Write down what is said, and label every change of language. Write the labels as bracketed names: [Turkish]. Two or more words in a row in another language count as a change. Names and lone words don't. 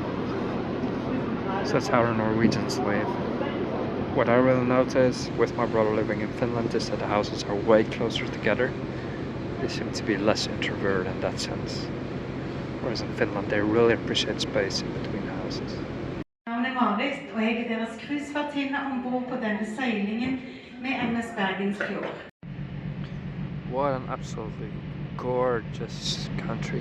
[English] So that's how our Norwegians live. What I really notice with my brother living in Finland is that the houses are way closer together. They seem to be less introverted in that sense. Whereas in Finland they really appreciate space in between the houses. [Norwegian] Og jeg er deres cruisevertinne ombord på denne seilingen med MS Bergens Fjord. [English] What an absolutely gorgeous country.